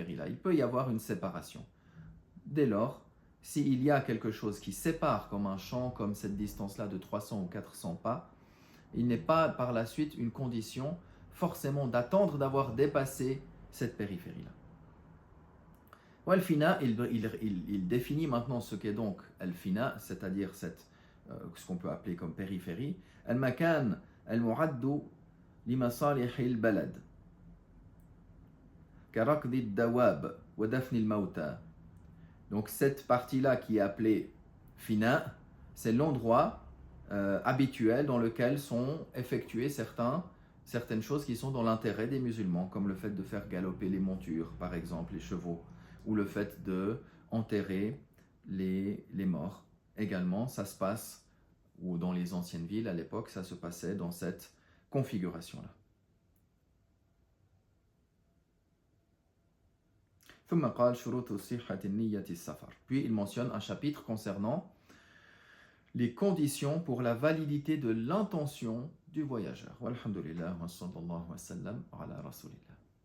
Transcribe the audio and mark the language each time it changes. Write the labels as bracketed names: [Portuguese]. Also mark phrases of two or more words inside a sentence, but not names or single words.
[French] Il peut y avoir une séparation. Dès lors, s'il y a quelque chose qui sépare, comme un champ, comme cette distance-là de 300 ou 400 pas, il n'est pas par la suite une condition forcément d'attendre d'avoir dépassé cette périphérie-là. Al-Fina, il définit maintenant ce qu'est donc Al-Fina, c'est-à-dire ce qu'on peut appeler comme périphérie. [Arabic] المكان المعد لمصالح البلد كركض الدواب ودفن الموتى. [French] Donc cette partie-là qui est appelée Fina, c'est l'endroit habituel dans lequel sont effectuées certaines choses qui sont dans l'intérêt des musulmans, comme le fait de faire galoper les montures, par exemple, les chevaux, ou le fait d'enterrer les morts. Également, ça se passe, ou dans les anciennes villes à l'époque, ça se passait dans cette configuration-là. Puis il mentionne un chapitre concernant les conditions pour la validité de l'intention du voyageur. [Arabic] والحمد لله وصلى الله وسلم على رسول الله.